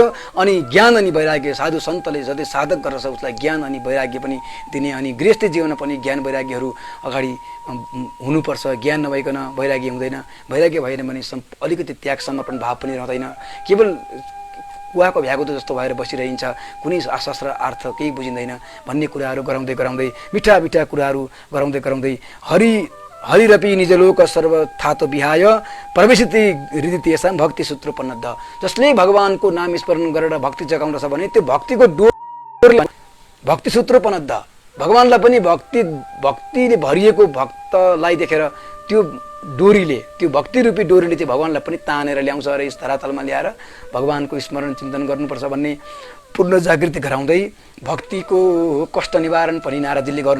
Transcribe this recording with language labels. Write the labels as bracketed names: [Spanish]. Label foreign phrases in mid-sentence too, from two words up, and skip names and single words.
[Nepali] अनि ज्ञान अनि वैराग्य साधु सन्तले जति साधक गर्छ उसलाई ज्ञान अनि वैराग्य पनि दिने, अनि गृहस्थी जीवनमा पनि ज्ञान वैराग्यहरू अगाडि हुनुपर्छ। ज्ञान नभइकन वैराग्य हुँदैन, वैराग्य भएन भने अलिकति त्याग समर्पण भाव पनि रहँदैन, केवल कुवाको भ्यागुतो जस्तो भएर बसिरहन्छ, कुनै आशास्त्र अर्थ केही बुझिँदैन भन्ने कुराहरू गराउँदै गराउँदै मिठा मिठा कुराहरू गराउँदै गराउँदै [Sanskrit] हरिरपि निजलोक सर्व थातो विहाय प्रवेशिति हृदय तेषां भक्ति सूत्रोपन्नद्ध। [Nepali] जसले भगवानको नाम स्मरण गरेर भक्ति जगाउँदछ भने त्यो भक्तिको डोर [Sanskrit] भक्ति सूत्रोपन्नद्ध, [Nepali] भगवानलाई पनि भक्तिले भरिएको भक्तलाई देखेर त्यो डोरीले, त्यो भक्ति रूपी डोरीले चाहिँ भगवानलाई पनि तानेर ल्याउँछ र यस धरातलमा ल्याएर भगवानको स्मरण चिन्तन गर्नुपर्छ भन्ने पूर्ण जागृति गराउँदै भक्तिको कष्ट निवारण पनि नारदजीले गर्नुभयो।